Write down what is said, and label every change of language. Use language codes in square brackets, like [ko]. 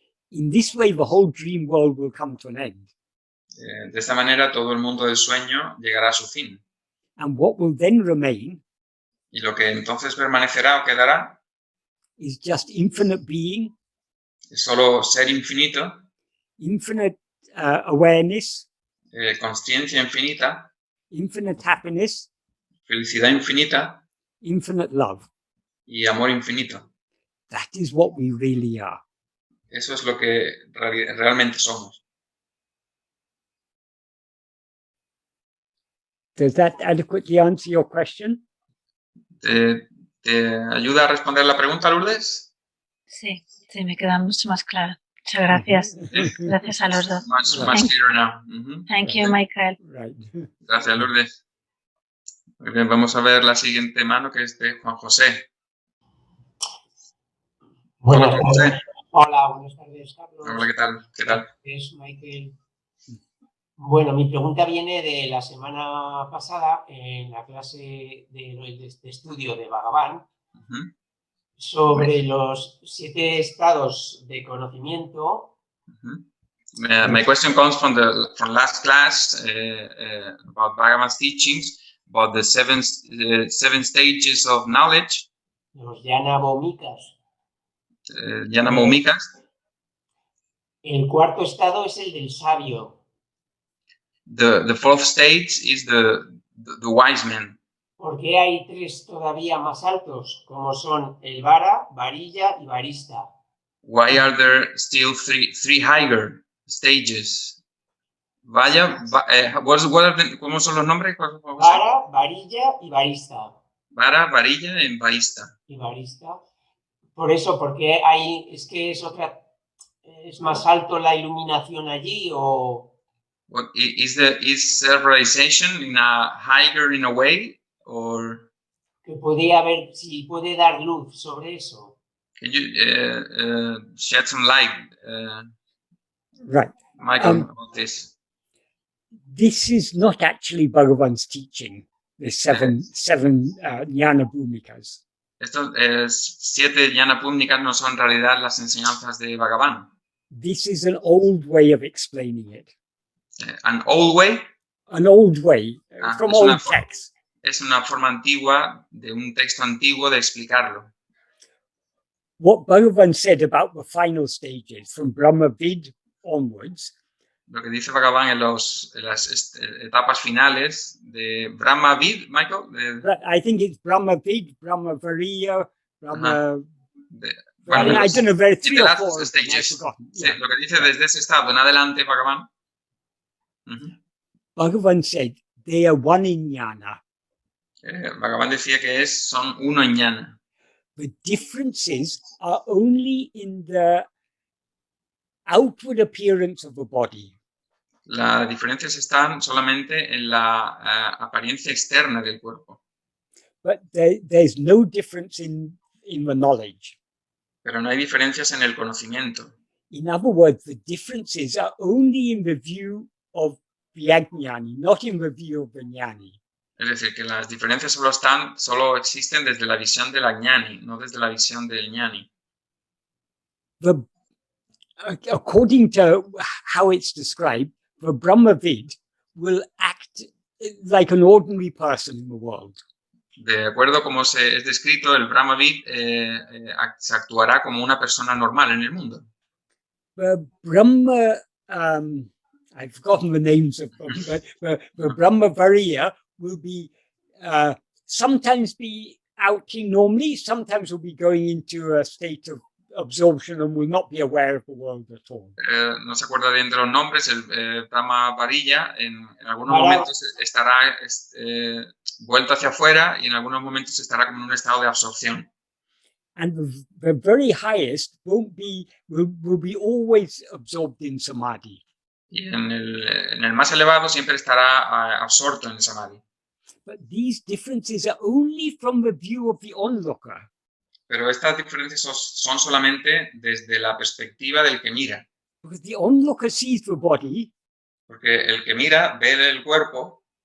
[en] In this way, the whole dream world will come to an end. [es] De esta manera, todo el mundo del sueño llegará a su fin. [en] And what will then remain [es] Y lo que entonces permanecerá o quedará [en] is just infinite being, [es] es solo ser infinito, [en] infinite awareness, [es] consciencia infinita, [en] infinite happiness, [es] felicidad infinita [en] infinite love. [es] y amor infinito. [en] That is what we really are. [es] Eso es lo que realmente somos. [en] Does that adequately answer your question? [es] ¿Te ayuda a responder la pregunta, Lourdes? Sí, sí, me queda mucho más claro. Muchas gracias. Gracias a los dos. [en] Much clearer now. Mhm. Thank you, Michael. Right. [es] Gracias, Lourdes. Muy bien, vamos a ver la siguiente mano, que es de Juan José. Buenas Hola, Juan José. tardes. Hola, buenas tardes, Carlos. Hola, ¿qué tal? ¿Qué tal? Es Michael. Bueno, mi pregunta viene de la semana pasada en la clase de estudio de Bhagavan Mhm. sobre los 7 estados de conocimiento. [en] My question comes from last class about Bhagavan's teachings about the seven stages of knowledge, [es] Los Jnana Bhaumikas. Jnana Bhaumikas. El cuarto estado es el del sabio. [en] The fourth stage is the wise man. [es] Porque hay 3 todavía más altos, como son el Vara, Varilla y Varista. [en] Why are there still three higher stages? [es] Vaya, ¿cómo son los nombres? Vara, Varilla y Varista. Vara, varilla y varista. Y Varista. Por eso, porque hay, es que es más alto la iluminación allí o... [en] What is self-realization higher in a way, or? [es] que podría haber, si puede dar luz sobre eso. [en] Can you shed some light, Right. Michael, about this? This is not actually Bhagavan's teaching, the seven jnana bhumikas. [es] Estos 7 jnana púbnicas no son en realidad las enseñanzas de Bhagavan. [en] This is an old way of explaining it. An old way An old way from [es] es una [en] old texts. [es] es una forma antigua de un texto antiguo de explicarlo. [en] What Bhagavan said about the final stages from Brahma Vid onwards [es] Lo que dice Bhagavan en las etapas finales de Brahma Vid, Michael. [en] I think it's Brahma Vid, Brahma Variya, Brahma. [es] Bueno, [en] I don't know, there are 3 or 4 last of them, I've stages. forgotten. [es] Sí, lo que dice desde ese estado en adelante, Bhagavan. [en] Bhagavan said they are one in jnana. [es] Bhagavan decía que son uno en jnana. [en] The differences are only in the outward appearance of the body. [es] Las diferencias están solamente en la apariencia externa del cuerpo. [en] But there's no difference in the knowledge. [es] Pero no hay diferencias en el conocimiento. [en] In other words, the differences are only in the view of the ajnani, not in the view of the jnani. [es] Es decir, que las diferencias solo existen desde la visión del jnani, no desde la visión del jnani. [en] According to how it's described, the Brahmavid will act like an ordinary person in the world. [es] De acuerdo como es descrito, el Brahmavid se actuará como una persona normal en el mundo. [en] The Brahma, I've forgotten the names of them, but the Brahma Variya will be sometimes be acting normally, sometimes will be going into a state of absorption and will not be aware of the world at all. [es] No se acuerda bien de los nombres. El Brahma Varilla en algunos momentos estará vuelto hacia afuera y en algunos momentos estará como en un estado de absorción. [en] And the very highest will be always absorbed in samadhi. [es] Y en el más elevado siempre estará absorto en samadhi. [en] But these differences are only from the view of the onlooker. [es] Pero estas diferencias son solamente desde la perspectiva del que mira. [en] Because the onlooker sees the body. [es] Porque el que mira ve el cuerpo.